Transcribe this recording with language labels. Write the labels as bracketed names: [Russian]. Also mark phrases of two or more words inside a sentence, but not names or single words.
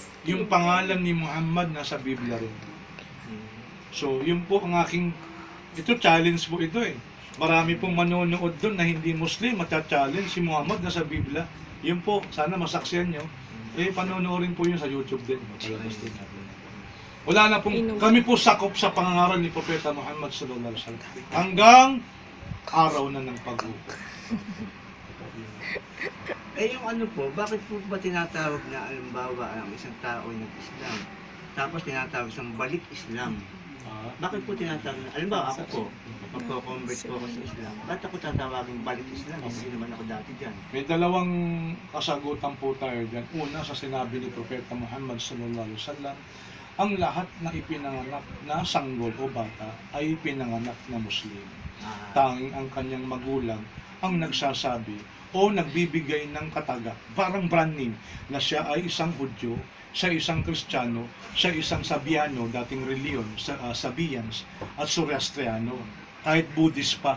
[Filipino] Yung pangalan ni Muhammad nasa Biblia rin. So, yun po ang aking, ito challenge po ito eh. Marami pong manonood doon na hindi Muslim, matcha-challenge si Muhammad nasa Biblia. Yun po, sana masaksiyan nyo. Panonoorin po yun sa YouTube din. Palabas din natin. Wala na pong, kami po sakop sa pangangaral ni Propeta Muhammad [Arabic] صلى الله عليه وسلم. [Filipino] Hanggang araw na ng pag-upo. yung ano po, bakit po ba tinatawag na alimbawa ang isang tao ay nag-Islam? Tapos tinatawag siyang balik Islam. Bakit po tinatawag na, alimbawa ako po, magko-convert po ako sa Islam. Bakit ako tatawagin balik Islam? Hindi naman ako dati dyan. May dalawang kasagutan po tayo dyan. Una, sa sinabi ni Propeta Muhammad [Arabic] صلى الله عليه وسلم, [Filipino] ang lahat na ipinanganak na sanggol o bata ay pinanganak na Muslim. Tanging ang kanyang magulang ang nagsasabi o nagbibigay ng kataga, parang [English] brand name, [Filipino] na siya ay isang Hudyo, siya isang Kristiyano, siya isang Sabiano, dating reliyon, Sabians, at Zoroastriano, kahit Buddhist pa.